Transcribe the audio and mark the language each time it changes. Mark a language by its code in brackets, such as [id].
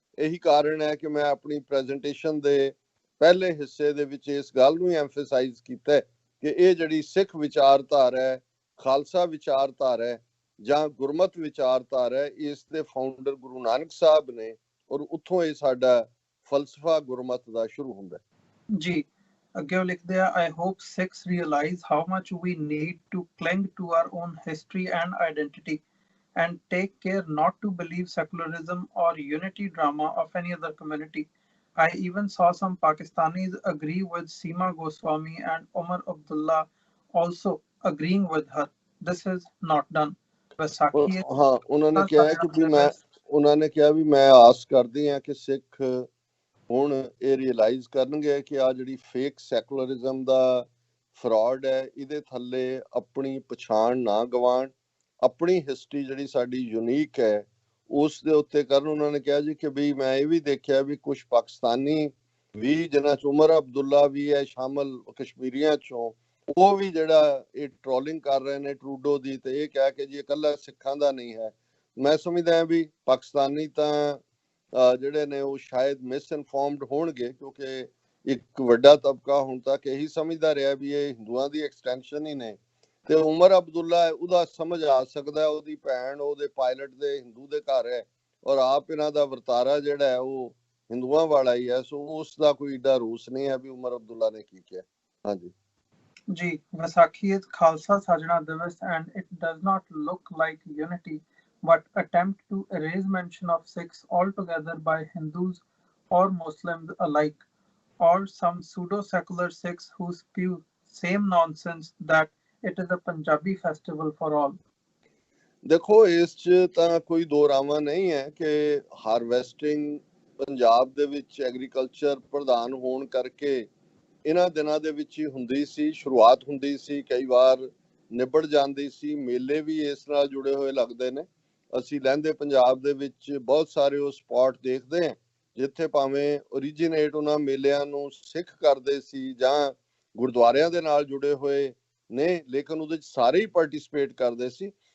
[pa] ਇਹੀ ਕਾਰਨ ਹੈ ਕਿ ਮੈਂ ਆਪਣੀ ਪ੍ਰੈਜੈਂਟੇਸ਼ਨ ਦੇ ਪਹਿਲੇ ਹਿੱਸੇ ਦੇ ਵਿੱਚ ਇਸ ਗੱਲ ਨੂੰ ਐਮਫਸਾਈਜ਼ ਕੀਤਾ ਕਿ ਇਹ ਜਿਹੜੀ ਸਿੱਖ ਵਿਚਾਰਧਾਰਾ ਹੈ, ਖਾਲਸਾ ਵਿਚਾਰਧਾਰਾ ਹੈ ਜਾਂ ਗੁਰਮਤ ਵਿਚਾਰਧਾਰਾ ਹੈ, ਇਸ ਦੇ ਫਾਊਂਡਰ ਗੁਰੂ ਨਾਨਕ ਸਾਹਿਬ ਨੇ ਔਰ ਉੱਥੋਂ ਇਹ ਸਾਡਾ ਫਲਸਫਾ ਗੁਰਮਤ ਦਾ ਸ਼ੁਰੂ ਹੁੰਦਾ। ਜੀ ਅੱਗੇ ਉਹ ਲਿਖਦੇ ਆ, [en] I hope Sikhs realize how much we need to cling to our own history and identity and take care not to believe secularism or unity drama of any other community. I even saw some Pakistanis agree with Seema Goswami and Omar Abdullah also agreeing with her. This is not done. Vaisakhi [pa] ਹਾਂ, ਉਹਨਾਂ ਨੇ ਕਿਹਾ ਵੀ ਮੈਂ ਆਸ ਕਰਦੀ ਹਾਂ ਕਿ ਸਿੱਖ ਹੁਣ ਇਹ ਰਿਅਲਾਈਜ਼ ਕਰਨਗੇ ਕਿ ਆ ਜਿਹੜੀ ਫੇਕ ਸੈਕੂਲਰਿਜ਼ਮ ਦਾ ਫਰਾਡ ਹੈ ਇਹਦੇ ਥੱਲੇ ਆਪਣੀ ਪਛਾਣ ਨਾ ਗਵਾਣ, ਆਪਣੀ ਹਿਸਟਰੀ ਜਿਹੜੀ ਸਾਡੀ ਯੂਨੀਕ ਹੈ ਉਸ ਦੇ ਉੱਤੇ ਕਰਨ। ਉਹਨਾਂ ਨੇ ਕਿਹਾ ਜੀ ਕਿ ਵੀ ਮੈਂ ਇਹ ਵੀ ਦੇਖਿਆ ਵੀ ਕੁਝ ਪਾਕਿਸਤਾਨੀ ਵੀ ਜਿਨ੍ਹਾਂ ਚ ਉਮਰ ਅਬਦੁੱਲਾ ਵੀ ਹੈ ਸ਼ਾਮਲ ਕਸ਼ਮੀਰੀਆਂ ਚੋਂ, ਉਹ ਵੀ ਜਿਹੜਾ ਇਹ ਟ੍ਰੋਲਿੰਗ ਕਰ ਰਹੇ ਨੇ ਟਰੂਡੋ ਦੀ, ਤੇ ਇਹ ਕਹਿ ਕੇ ਜੀ ਇਕੱਲਾ ਸਿੱਖਾਂ ਦਾ ਨਹੀਂ ਹੈ। ਮੈਂ ਸਮਝਦਾ ਵੀ ਪਾਕਿਸਤਾਨੀ ਤਾਂ ਜਿਹੜੇ ਨੇ ਉਹ ਸ਼ਾਇਦ ਮਿਸ ਇਨਫੋਰਮਡ ਹੋਣਗੇ, ਕਿਉਂਕਿ ਇੱਕ ਵੱਡਾ ਤਬਕਾ ਹੁਣ ਤੱਕ ਇਹੀ ਸਮਝਦਾ ਰਿਹਾ ਵੀ ਇਹ ਹਿੰਦੂਆਂ ਦੀ ਐਕਸਟੈਂਸ਼ਨ ਹੀ ਨੇ। ਤੇ ਉਮਰ ਅਬਦੁੱਲਾ ਉਹਦਾ ਸਮਝ ਆ ਸਕਦਾ, ਉਹਦੀ ਭੈਣ ਉਹਦੇ ਪਾਇਲਟ ਦੇ ਹਿੰਦੂ ਦੇ ਘਰ ਹੈ ਔਰ ਆਪ ਇਹਨਾਂ ਦਾ ਵਰਤਾਰਾ ਜਿਹੜਾ ਹੈ ਉਹ ਹਿੰਦੂਆਂ ਵਾਲਾ ਹੀ ਹੈ, ਸੋ ਉਸ ਦਾ ਕੋਈ ਏਡਾ ਰੂਸ ਨਹੀਂ ਹੈ ਵੀ ਉਮਰ ਅਬਦੁੱਲਾ ਨੇ ਕੀ ਕਿਹਾ। ਹਾਂਜੀ [en] ਜੀ, Vaisakhi is Khalsa Sajna Divas and it does not look like unity but attempt to erase mention of Sikhs altogether by Hindus or Muslims alike, or some pseudo-secular Sikhs who spew same nonsense that it is a Punjabi festival for all. [pa] ਦੇਖੋ ਇਸ 'ਚ ਤਾਂ ਕੋਈ ਦੋ ਰਾਵਾਂ ਨਹੀਂ ਹੈ ਕਿ harvesting Punjab ਦੇ ਵਿੱਚ ਐਗਰੀਕਲਚਰ ਪ੍ਰਧਾਨ ਹੋਣ ਕਰਕੇ ਇਹਨਾਂ ਦਿਨਾਂ ਦੇ ਵਿੱਚ ਹੀ ਹੁੰਦੀ ਸੀ, ਸ਼ੁਰੂਆਤ ਹੁੰਦੀ ਸੀ, ਕਈ ਵਾਰ ਨਿਬੜ ਜਾਂਦੀ ਸੀ। ਮੇਲੇ ਵੀ ਇਸ ਨਾਲ ਜੁੜੇ ਹੋਏ ਲੱਗਦੇ ਨੇ। ਅਸੀਂ ਲਹਿੰਦੇ ਪੰਜਾਬ ਦੇ ਵਿੱਚ ਬਹੁਤ ਸਾਰੇ ਉਹ ਸਪੌਟ ਦੇਖਦੇ ਹਾਂ ਜਿੱਥੇ ਭਾਵੇਂ ਓਰੀਜੀਨੇਟ ਉਹਨਾਂ ਮੇਲਿਆਂ ਨੂੰ ਸਿੱਖ ਕਰਦੇ ਸੀ ਜਾਂ ਗੁਰਦੁਆਰਿਆਂ ਦੇ ਨਾਲ ਜੁੜੇ ਹੋਏ ਨੇ, ਲੇਕਿਨ ਉਹਦੇ 'ਚ ਸਾਰੇ ਹੀ ਪਾਰਟਿਸਿਪੇਟ ਕਰਦੇ ਸੀ।